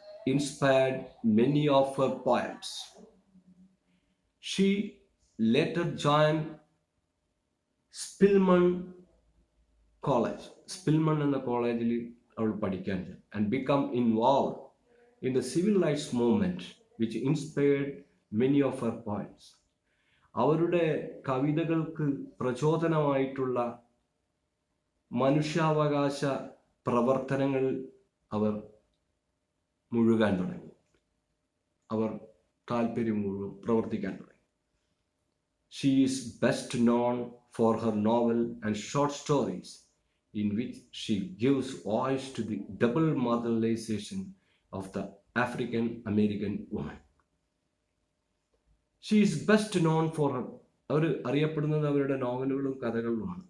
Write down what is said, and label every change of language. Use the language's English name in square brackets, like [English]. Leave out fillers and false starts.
[English] inspired many of her poems. She later joined Spilman College. Spilman [Malayalam] എന്ന കോളേജിൽ അവൾ പഠിക്കാൻ [English] and become involved in the civil rights movement which inspired many of her poems. [Malayalam] അവരുടെ കവിതകൾക്ക് പ്രചോദനമായിട്ടുള്ള മനുഷ്യാവകാശ പ്രവർത്തനങ്ങൾ അവർ മുഴുകാൻ തുടങ്ങി. അവർ താല്പര്യം മുഴുവൻ പ്രവർത്തിക്കാൻ തുടങ്ങി. [English] She is best known for her novel and short stories in which she gives voice to the double marginalization of the African American woman. She is best known for her [Malayalam] അവർ അറിയപ്പെടുന്നത് അവരുടെ നോവലുകളും കഥകളുമാണ്.